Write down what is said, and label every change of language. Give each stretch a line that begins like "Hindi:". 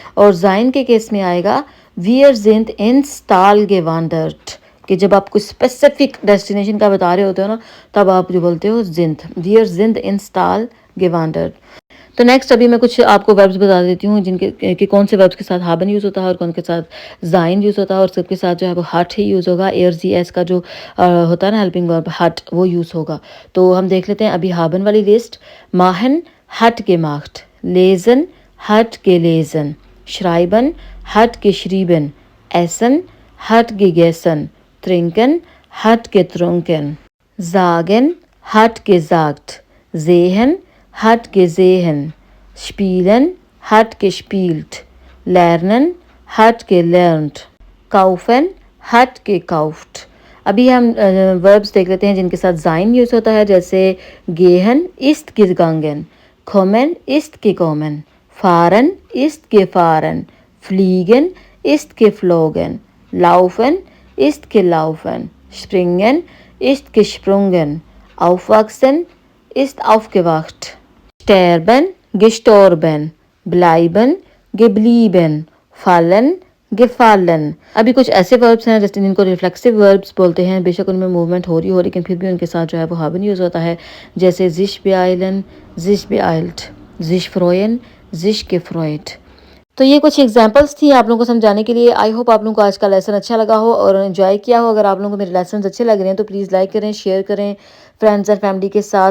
Hindi: और जाइन के केस में आएगा
German: wir sind ins Tal gewandert,
Hindi: कि जब आप कुछ स्पेसिफिक डेस्टिनेशन का बता रहे होते हो ना, तब आप जो बोलते हो जिंद, wir sind ins Tal gewandert। तो नेक्स्ट अभी मैं कुछ आपको वर्ब्स बता देती हूँ जिनके कि कौन से वर्ब्स के साथ हाबन यूज़ होता है और कौन के साथ जाइन यूज़ होता है। और सबके साथ जो है वो हट ही यूज़ होगा। एयर जी एस का जो होता है ना हेल्पिंग वर्ब हट, वो यूज़ होगा। तो हम देख लेते हैं अभी हाबन वाली लिस्ट।
German: माहन हट gemacht, लेजन हट gelesen, schreiben hat geschrieben, essen hat gegessen, trinken hat getrunken, sagen hat gesagt, sehen hat gesehen, spielen hat gespielt, lernen hat gelernt, kaufen hat gekauft।
Hindi: अभी हम वर्ब्स देख लेते हैं जिनके साथ जाइन यूज़ होता है, जैसे
German: gehen ist gegangen, kommen ist gekommen, fahren ist gefahren, fliegen ist geflogen, laufen ist gelaufen, springen ist gesprungen, aufwachsen ist aufgewacht, sterben gestorben, bleiben geblieben, fallen gefallen।
Hindi: अभी कुछ ऐसे वर्ब्स हैं जैसे जिनको रिफ्लेक्सिव वर्ब्स बोलते हैं, बेशक उनमें मूवमेंट हो रही हो लेकिन फिर भी उनके साथ जो है वो हाबन यूज़ होता है, जैसे
German: sich beeilen, sich beeilt, sich freuen, sich gefreut।
Hindi: तो ये कुछ एग्जांपल्स थी आप लोगों को समझाने के लिए। आई होप आप लोगों को आज का लेसन अच्छा लगा हो और एंजॉय किया हो। अगर आप लोगों को मेरे लेसन अच्छे लग रहे हैं तो प्लीज़ लाइक करें, शेयर करें फ्रेंड्स एंड फैमिली के साथ।